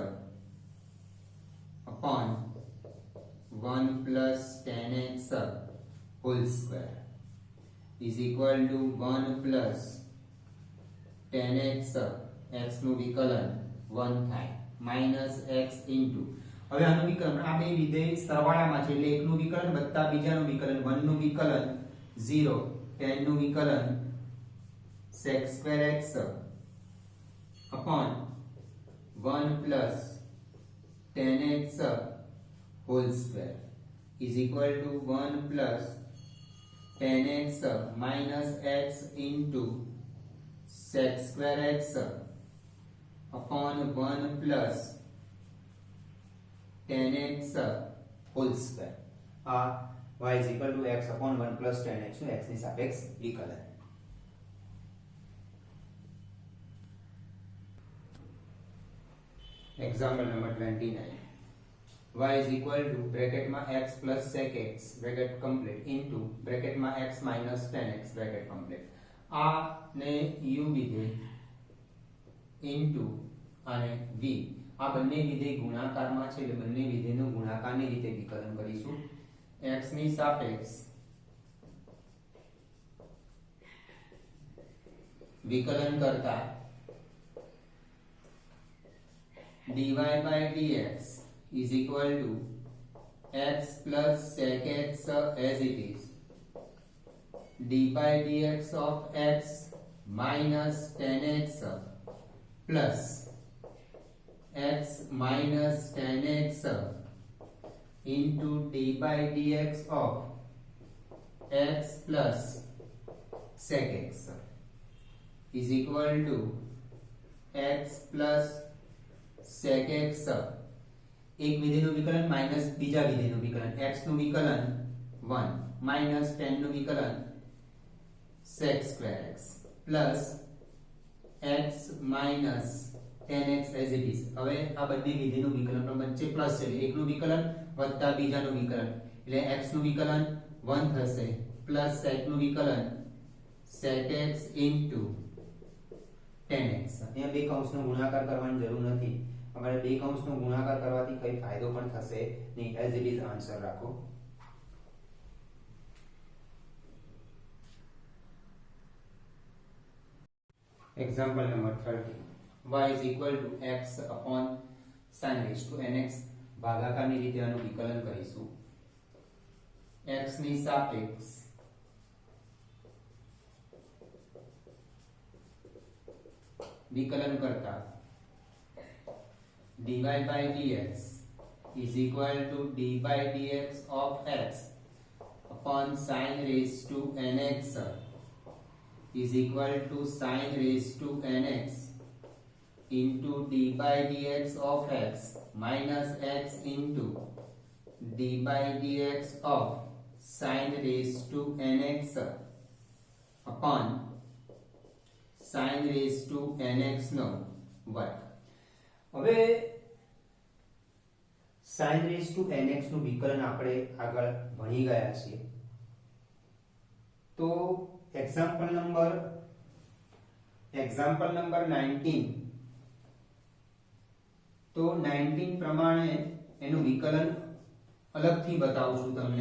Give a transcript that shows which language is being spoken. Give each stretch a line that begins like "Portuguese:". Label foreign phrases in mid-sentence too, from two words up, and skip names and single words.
English: upon 1 plus 10x whole square is equal to 1 plus
Gujarati: tan x x નું વિકલન 1 થાય માઈનસ x ઇન્ટુ હવે આનું વિકલન આ બે વિધેય સરવાળામાં છે એટલે એકનું વિકલન વત્તા બીજાનું વિકલન 1 નું વિકલન 0 tan નું વિકલન
English: sec square x upon 1 plus tan x whole square is equal to 1 plus tan x minus x into sec square x upon 1 plus tan x whole square. Y is equal to x upon 1 plus tan x
Gujarati: નું x ની સાપેક્ષ વિકલન.
English: Example number 29. Y is equal to bracket માં x plus sec x bracket complete into bracket માં x minus tan x bracket complete.
Gujarati: આ ને u વિધેય into અને v આ બંને વિધેય ગુણાકારમાં છે એટલે બંને વિધેયનો ગુણાકારની રીતે વિકલન કરીશું. x ની સાપેક્ષ વિકલન કરતા
English: dy by dx is equal to x plus sec x as it is d by dx of x minus tan x plus x minus tan x into d by dx of x plus sec x is equal to x plus sec x
Gujarati: એક વિધેયનું વિકલન માઈનસ બીજા વિધેયનું વિકલન x નું વિકલન 1 માઈનસ tan નું વિકલન
English: sec square x plus x minus tan x as it is.
Gujarati: હવે આ બંને વિધેયનું વિકલન પણ વચ્ચે પ્લસ છે એકનું વિકલન વત્તા બીજાનું વિકલન એટલે x નું વિકલન 1 થશે પ્લસ sec નું વિકલન
English: sec x into tan x.
Gujarati: અહીંયા બે કૌંસનો ગુણાકાર કરવાની જરૂર નથી. અમારે બે કૌંસનો ગુણાકાર કરવાથી કઈ ફાયદો પણ થશે નહીં.
English: as it is answer રાખો. example number 30. y is equal to x upon sin raised to nx
Gujarati: ભાગાકારની રીતે આનું વિકલન કરીશું. x ની સાપેક્ષ વિકલન કરતા
English: dy by dx is equal to d by dx of x upon sin raised to nx is equal to sin raised to nx into d by dx of x minus x into d by dx of sin raised to nx upon sin raised to nx
Gujarati: નો વર્ગ. હવે
English: sin raised to nx
Gujarati: નું વિકલન આપણે આગળ ભણી ગયા છીએ. તો
English: example number 19
Gujarati: તો 19 પ્રમાણે એનું વિકલન અલગથી બતાવું છું તમને.